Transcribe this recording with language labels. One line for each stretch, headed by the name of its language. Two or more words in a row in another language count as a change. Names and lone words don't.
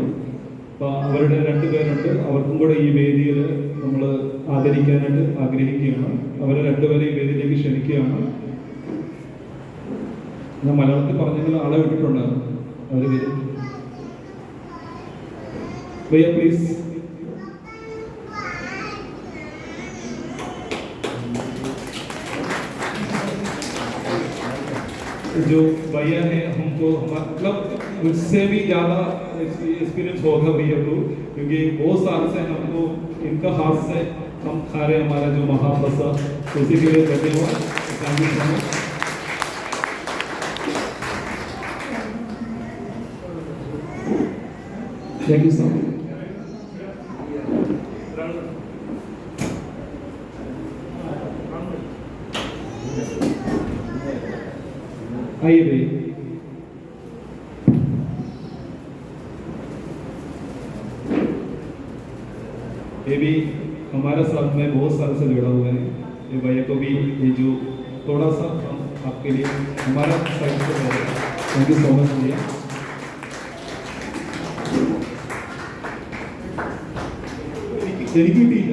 Malayalam: അപ്പോൾ അവരുടെ രണ്ടുപേരുണ്ട്. അവർക്കും കൂടെ ഈ വേദിയിൽ നമ്മൾ ആദരിക്കാനായിട്ട് ആഗ്രഹിക്കുകയാണ്. അവരെ രണ്ടുപേരെ ഈ വേദിയിലേക്ക് ക്ഷണിക്കുകയാണ്. ഞാൻ മലയാളത്തിൽ പറഞ്ഞെങ്കിൽ ആളെ വിട്ടിട്ടുണ്ടായിരുന്നു. അവർ വരും. ഭയ്യ പ്ലീസ്.
Hindi: जो भैया है हमको मतलब मुझसे भी ज़्यादा एक्सपीरियंस होगा भैया को, क्योंकि बहुत साल से हमको इनका हाथ से हम खा रहे हमारा जो महाप्रसाद. उसी के लिए धन्यवाद.
English: Thank you so much. Thank you so much.
Hindi: आइए भाई. ये भी हमारे साथ में बहुत साल से जुड़ा हुआ है. ये भैया को भी ये जो थोड़ा सा हम आपके लिए हमारा साइड से कर रहे हैं.
English: Thank you so much भैया.
Malayalam: എനിക്ക് കിട്ടിയില്ല.